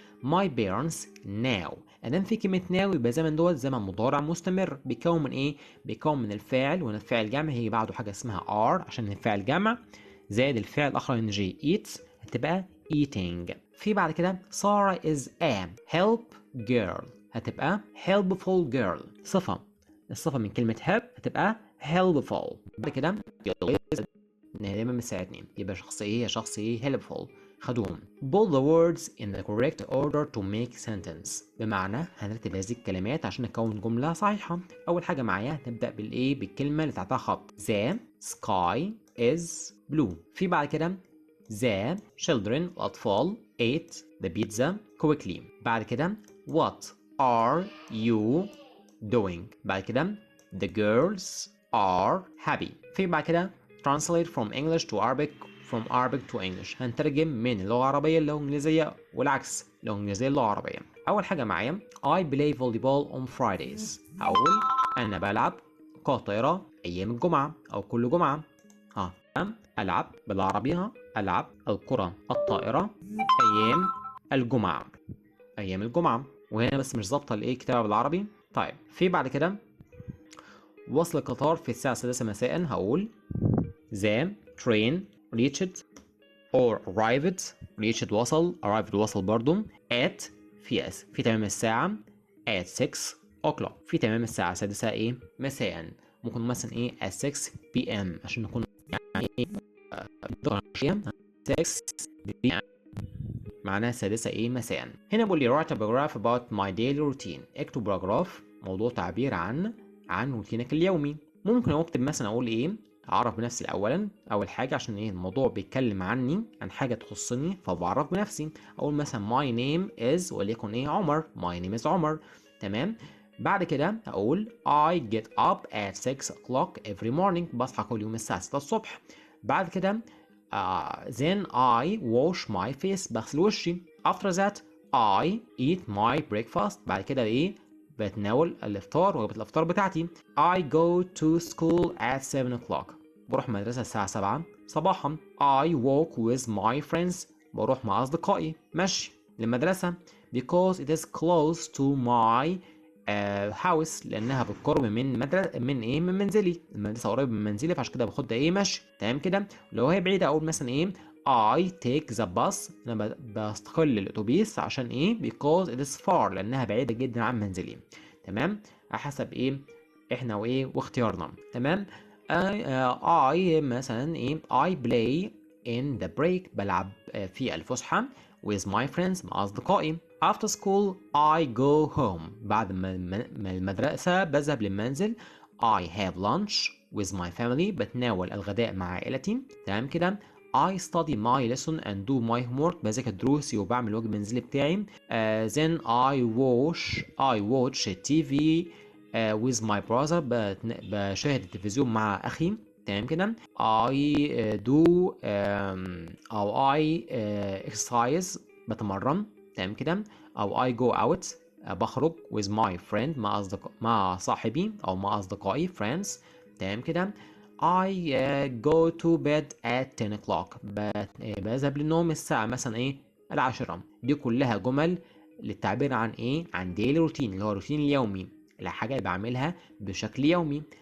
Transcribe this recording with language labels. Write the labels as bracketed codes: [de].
[ar] my parents now ادام في كلمة now يبقى زمن دوت زمن مضارع مستمر بيكون من بيكون من الفاعل ومن الفاعل جمع هي بعده حاجة اسمها are عشان الفاعل جمع زائد الفعل الآخر eat هتبقى eating. في بعد كده سارة is a help girl هتبقى helpful girl الصفة من كلمة help هتبقى helpful. بعد كده دايما بتساعدني يبقى شخص helpful خدوم. [en] put the words in the correct order to make sentence [ar] بمعنى هنرتب هذه الكلمات عشان نكون جملة صحيحة. أول حاجة معايا هتبدأ بالكلمة اللي تحتها خط [en] the sky is blue. في بعد كده the children الأطفال ate the pizza quickly. بعد كده what are you doing. بعد كده the girls are happy. [ar] في بعد كده [en] translate from English to Arabic from Arabic to English [ar] هنترجم من اللغة العربية للغة الإنجليزية والعكس اللغة الإنجليزية للغة العربية. أول حاجة معايا [en] I play volleyball on Fridays [ar] أنا بلعب كرة طايرة أيام الجمعة أو كل جمعة ألعب بالعربية، ألعب الكرة الطائرة أيام الجمعة، أيام الجمعة. وهنا بس مش ظابطة الإيه كتابة بالعربي. طيب في بعد كده وصل القطار في الساعة 6 مساء، هقول [en] the train reached or arrived. [ar] reached وصل، arrived وصل برضو. at في تمام الساعة at 6 o'clock، في تمام الساعة 6 إيه مساء. ممكن مثلا إيه at 6 p.m. عشان نكون يعني إيه 6 p.m. معناها السادسة إيه مساء. [en] هنا بقول لي write a paragraph about my daily routine. [ar] اكتب باراجراف موضوع تعبير عن روتينك اليومي. ممكن اكتب مثلا اقول ايه، اعرف بنفسي اولا، اول حاجه عشان ايه الموضوع بيتكلم عني عن حاجه تخصني فبعرف بنفسي. اقول مثلا [en] my name is [ar] وليكن ايه عمر، my name is عمر. تمام. [en] بعد كده اقول I get up at 6 o'clock every morning. [ar] بصحى كل يوم الساعه 6 الصبح. [en] بعد كده then I wash my face. [ar] بغسل وشي. [en] after that I eat my breakfast. [ar] بعد كده ايه بتناول الافطار، وجبة الافطار بتاعتي. [en] I go to school at 7 o'clock. [ar] بروح مدرسة الساعة 7 صباحا. [en] I walk with my friends. [ar] بروح مع أصدقائي مشي للمدرسة [en] because it is close to my house. [ar] لأنها بالقرب من من منزلي. المدرسة قريبة من منزلي فعشان كده باخدها إيه مشي. تمام كده. لو هي بعيدة أقول مثلا إيه [en] I take the bus. [ar] أنا بستقل الأتوبيس عشان إيه [en] because it is far. [ar] لأنها بعيدة جدا عن منزلي. تمام. على حسب إيه إحنا وإيه واختيارنا. تمام. [en] I مثلا إيه I play in the break. [ar] بلعب في الفسحة [en] with my friends [ar] مع أصدقائي. [en] after school I go home. [ar] بعد ما المدرسة بذهب للمنزل. [en] I have lunch with my family. [ar] بتناول الغداء مع عائلتي. تمام كده. [en] I study my lesson and do my homework. [ar] بذاكر دروسي وبعمل الواجب المنزلي بتاعي. [en] Then I watch TV with my brother. [ar] بشاهد التلفزيون مع أخي. تمام كده. [en] I do أو I exercise. [ar] بتمرن. تمام كده. أو [en] I go out. [ar] بخرج [en] with my friend [ar] مع صاحبي أو مع أصدقائي friends. تمام كده. [en] I go to bed at 10 o'clock. [ar] بذهب للنوم الساعة مثلا إيه 10. دي كلها جمل للتعبير عن إيه عن daily routine اللي هو روتين اليومي، الحاجة اللي بعملها بشكل يومي.